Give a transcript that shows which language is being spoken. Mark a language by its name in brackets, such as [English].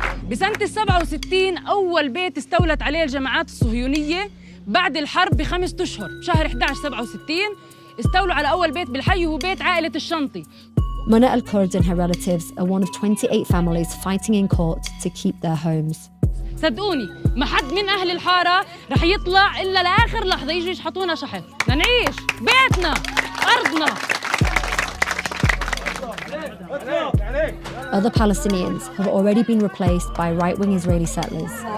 [Arabic] بسنة 67 أول بيت استولت عليه الجماعات الصهيونية بعد الحرب ب5 أشهر شهر 11 67 استولوا على أول بيت بالحي وهو بيت عائلة الشنطي. [English] Mana الكرد and her relatives are one of 28 families fighting in court to keep their homes. [Arabic] صدقوني ما حد من أهل الحارة رح يطلع إلا لآخر لحظة يجوا يشحطونا شحط لنعيش بيتنا أرضنا. [English] Other Palestinians have already been replaced by right-wing Israeli settlers.